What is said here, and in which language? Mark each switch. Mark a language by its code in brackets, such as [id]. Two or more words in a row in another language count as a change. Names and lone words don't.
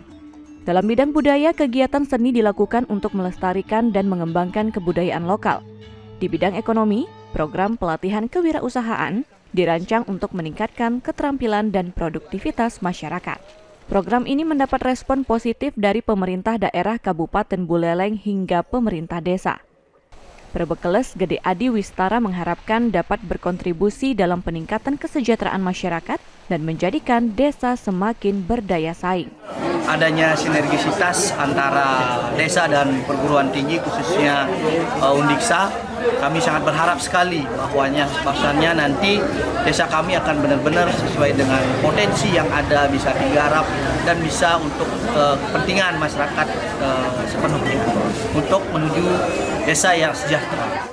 [id] Dalam bidang budaya, kegiatan seni dilakukan untuk melestarikan dan mengembangkan kebudayaan lokal. Di bidang ekonomi, program pelatihan kewirausahaan dirancang untuk meningkatkan keterampilan dan produktivitas masyarakat. Program ini mendapat respon positif dari pemerintah daerah Kabupaten Buleleng hingga pemerintah desa. Perbekeles Gede Adi Wistara mengharapkan dapat berkontribusi dalam peningkatan kesejahteraan masyarakat dan menjadikan desa semakin berdaya saing. Adanya sinergisitas antara desa dan perguruan tinggi khususnya Undiksa, kami sangat berharap sekali bahwasanya nanti desa kami akan benar-benar sesuai dengan potensi yang ada, bisa digarap dan bisa untuk kepentingan masyarakat sepenuhnya untuk menuju desa yang sejahtera.